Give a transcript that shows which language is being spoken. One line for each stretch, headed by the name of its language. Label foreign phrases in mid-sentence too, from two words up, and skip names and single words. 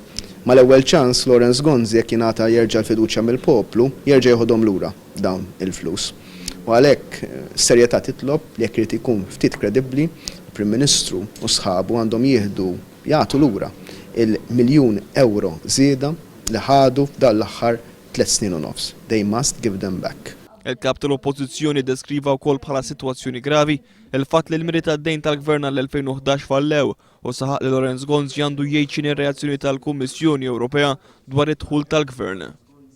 Maltese: Ma l-ewwel ċans Lorenz Gonzi jekk jingħata jerġa' l-fiduċja mill-poplu, jerġa' jieħodhom lura dawn il-flus. U għalhekk serjetà titlob li jekk irid ikun ftit kredibbli, il-Prim Ministru u sħabu għandhom jagħtu lura il-1,000,000 euro żieda li ħadu f'dan l-aħħar 3 snin u nofs.
English: They must give them back.
Maltese: Il-kap tal-Oppożizzjoni deskriva wkoll bħala sitwazzjoni gravi il-fatt li l-miri tad-dejn tal-Gvern għall-2011 fallew u saħaq li Lorenz Gonzi għandu jgħid x'inhi r-reazzjoni tal-Kummissjoni Ewropea dwar id-dħul tal-Gvern.